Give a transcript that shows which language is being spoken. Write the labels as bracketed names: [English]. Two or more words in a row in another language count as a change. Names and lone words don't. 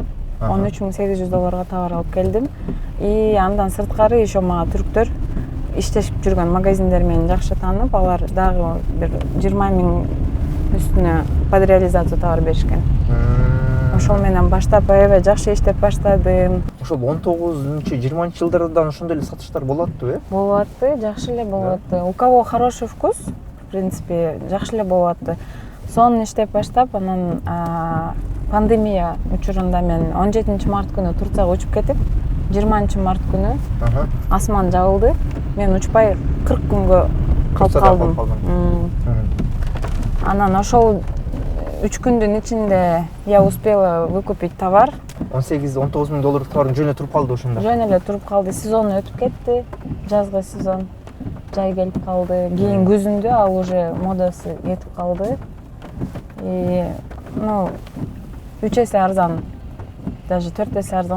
[Kyrgyz] 13.800 долларга товар алып келдим. И андан сырткары еще мага түрктөр иштешип жүргөн магазиндер менен жакшы таанып, алар дагы бир 20 миң үстүнө [Russian] под реализацию [Kyrgyz] товар беришкен. Ошол менен баштап аябай жакшы иштеп баштадым. Ошол 19-20 жылдардан ошондой эле сатыштар болот аттыбы, э? Болуп атты, жакшы эле болуп атты. [Russian] У кого хороший вкус, в принципе, [Kyrgyz] жакшы эле болуп атты. Сонун иштеп баштап, анан пандемия учурунда мен 17 март күнү Турцияга учуп кетип, 20 март күнү асман жабылды. Мен учпай 40 күнгө калып калдым. Анан ошол 3 күндүн ичинде [Russian] я успела выкупить товар. [Kyrgyz] 18-19 миң долларлык товардың жөн эле туруп калды ошондо. Жөн эле туруп калды. Сезон өтүп кетти. Жазгы сезон жай келип калды. Кийин күзүндө ал уже модасы кетип калды. И 3 эсе арзан. Даже 4 эсе арзан.